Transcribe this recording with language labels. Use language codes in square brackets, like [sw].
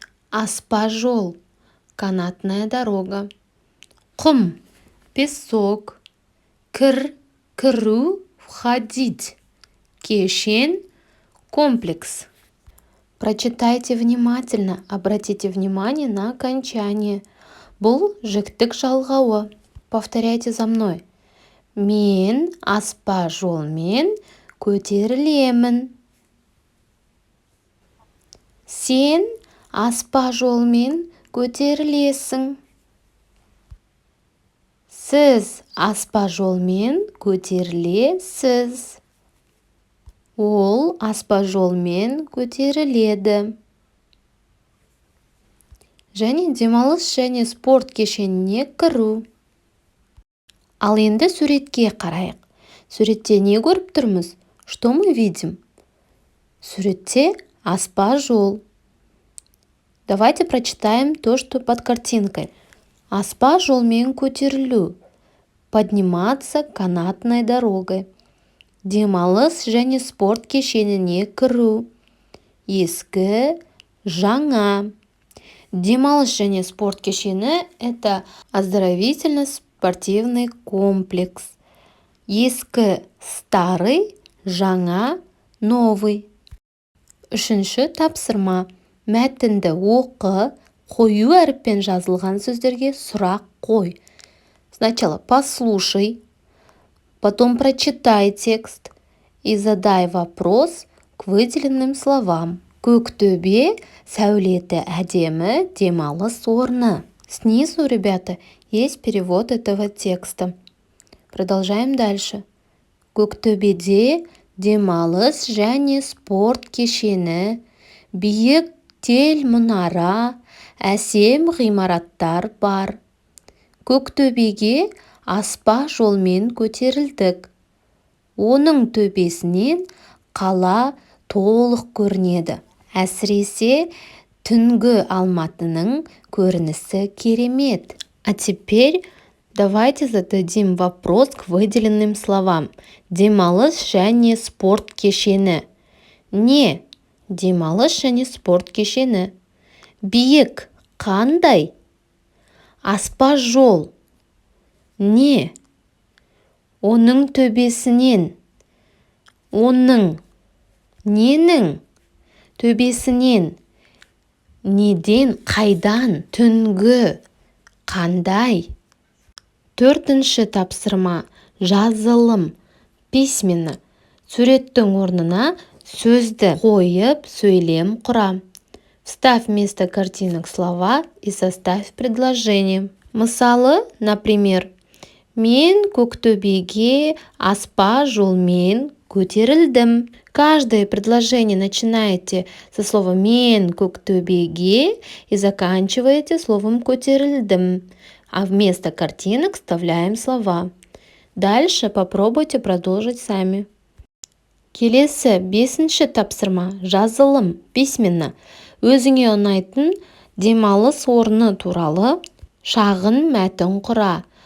[kk] Аспа-жол, [ru] канатная дорога. [kk] Құм, песок. Кіру, входить. Кешен, комплекс. [ru] Прочитайте внимательно, обратите внимание на окончание. [kk] Бұл жіктік жалғауы. [ru] Повторяйте за мной. [kk] Мен аспа жолмен көтерілемін. Сен аспа жолмен көтерілесің. Сіз аспа жолмен көтерілесіз. Ол аспа жолмен көтеріледі. Және демалыс және спорт кешеніне кіру. Ал енді суретке қарайық. Суретте не көріп тұрмыз? [ru] Что мы видим? [kk] Суретте аспа жол. [ru] Давайте прочитаем то, что под картинкой. [kk] Аспа жолмен көтерілу. [ru] Подниматься канатной дорогой. [kk] Демалыс және спорт кешеніне кіру. Ескі, жаңа. Демалыс және спорт кешені – [ru] это оздоровительно-спортивный комплекс. [kk] Ескі – старый, жаңа – новый. Үшінші тапсырма. Мәтінді оқы, қою әріппен жазылған сөздерге сұрақ қой. [ru] Сначала послушай, потом прочитай текст и задай вопрос к выделенным словам. [kk] Көктөбе сәулеті әдемі демалыс орны. [ru] Снизу, ребята, есть перевод этого текста. Продолжаем дальше. [kk] Көктөбеде демалыс және спорт кешені, биік тел мұнара, әсем ғимараттар бар. Көктөбеге аспа жолмен көтерілдік. Оның төбесінен қала толық көрінеді. Әсіресе түнгі Алматының көрінісі керемет. [ru] А теперь давайте зададим вопрос к выделенным словам. [kk] Демалыс және спорт кешені. Не? Демалыс және спорт кешені. Биік қандай? Аспа жол. Не? Оның төбесінен. Оның. Ненің? Төбесінен. Неден, қайдан, түнгі, қандай? Төртінші тапсырма. Жазылым. Письменно. Суреттің орнына сөзді қойып, сөйлем құра. [ru] Вставь вместо картинок слова и составь предложение. [kk] Мысалы, например, мен Көктөбеге аспа жолмен көтерілдім. [ru] Каждое предложение начинаете со слова [kk] «мен Көктөбеге» [ru] и заканчиваете словом «көтерілдім», а вместо картинок вставляем слова. Дальше попробуйте продолжить сами. [kk] Келесі 5-ші тапсырма. Жазылым, письменно. Өзіңе ұнайтын демалыс орны туралы шағын мәтін құра.